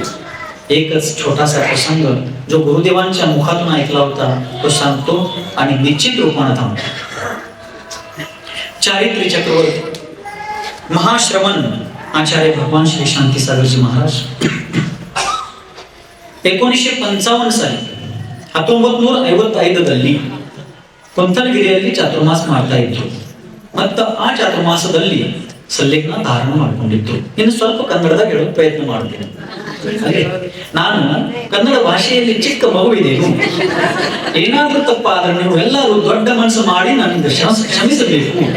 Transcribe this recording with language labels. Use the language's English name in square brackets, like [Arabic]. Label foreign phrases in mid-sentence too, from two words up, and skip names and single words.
[Marathi] एकच छोटासा प्रसंग जो गुरुदेवांच्या मुखातून ऐकला होता तो सांगतो आणि निश्चित रूपाने थांबतो. [Kannada] चारित्र्य चक्रवर्ती महाश्रवण आचार्य भगवान श्री शांती सागरजी महाराज 1955 ಸಾಲಿ 1955ರಲ್ಲಿ ಕೊಂತಲಗಿರಿಯಲ್ಲಿ ಚಾತುರ್ಮಾಸ ಮಾಡ್ತಾ ಇದ್ರು. ಮತ್ತು ಆ ಚಾತುರ್ಮಾಸದಲ್ಲಿ ಸಲ್ಲೇಖನ ಧಾರಣ ಮಾಡಿಕೊಂಡಿದ್ರು. ಇನ್ನು ಸ್ವಲ್ಪ ಕನ್ನಡದಾಗ ಹೇಳೋ ಪ್ರಯತ್ನ ಮಾಡ್ತೀನಿ. ನಾನು ಕನ್ನಡ ಭಾಷೆಯಲ್ಲಿ ಚಿಕ್ಕ ಮಗುವಿದೇನು, ಏನಾದ್ರೂ ತಪ್ಪಾದ್ರೆ ನೀವು ಎಲ್ಲರೂ ದೊಡ್ಡ ಮನಸ್ಸು ಮಾಡಿ ನನ್ನಿಂದ ಕ್ಷಮಿಸಬೇಕು.